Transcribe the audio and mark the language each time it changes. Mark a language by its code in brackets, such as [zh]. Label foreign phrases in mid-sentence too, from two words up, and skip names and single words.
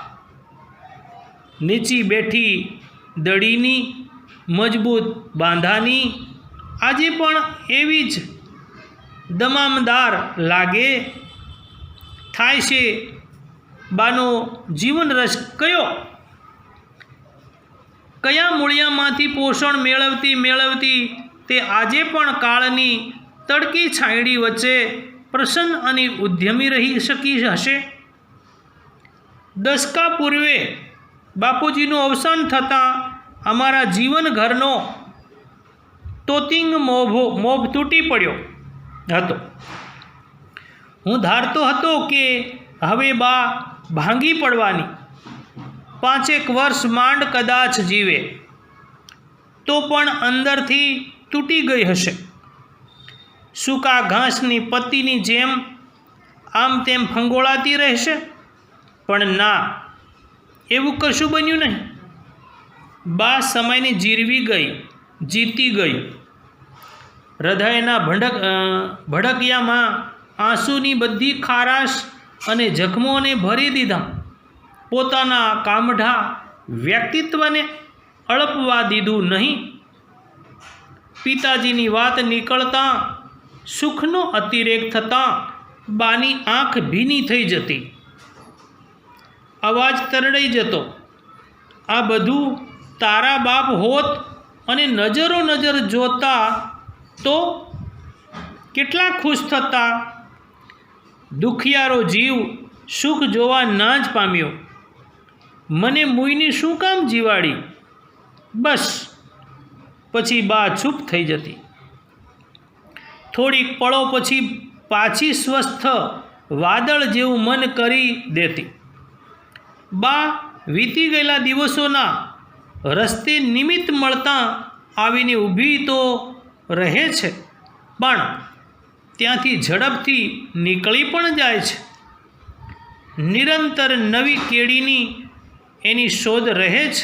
[gu] નીચી બેઠી દડીની મજબૂત બાંધાની આજે પણ એવી જ દમામદાર લાગે થાય છે। બાનો જીવન રસ કયો કયા મૂળિયામાંથી પોષણ મેળવતી તે આજે પણ કાળની તડકી છાયડી વચ્ચે પ્રસન્ન અને ઉદ્યમી રહી શકી હશે। દશકા પૂર્વે બાપૂજીનુ અવસાન થતા અમારા જીવન ઘરનો તોતિંગ મોભ તૂટી પડ્યો હતો। હું ધારતો હતો કે હવે બા ભાંગી પડવાની, 5 વર્ષ માંડ કદાચ જીવે તો પણ અંદરથી તૂટી ગઈ હશે। સૂકા ઘાસની પત્તીની જેમ આમ તેમ ફંગોળાતી રહેશે, પણ ના, એવું કશું બન્યું નહીં। બા સમયને જીરવી ગઈ, જીતી ગઈ। હૃદયના ભડકિયામાં આંસૂની બધી ખારાશ અને જખ્મોને ભરી દીધા। પોતાના કામઢા વ્યક્તિત્વને અળપવા દીધું નહીં। પિતાજીની વાત નિકળતા સુખનો અતિરેક થતા બાની આંખ ભીની થઈ જતી, અવાજ તરડાઈ જતો। આ બધુ તારા બાપ હોત અને નજરો નજર જોતા તો કેટલા ખુશ થતા। દુખિયારો જીવ સુખ જોવા ના જ પામ્યો। મને મુઈની શું કામ જીવાડી। બસ પછી બા ચૂપ થઈ જતી। થોડી પડો પછી પાછી સ્વસ્થ વાદળ જેવું મન કરી દેતી। बा વીતી ગયેલા દિવસોના રસ્તે નિમિત્ત મળતા આવીને ઊભી તો રહે છે, પણ ત્યાંથી ઝડપથી નીકળી પણ જાય છે. નિરંતર નવી કેળીની એની શોધ રહે છે.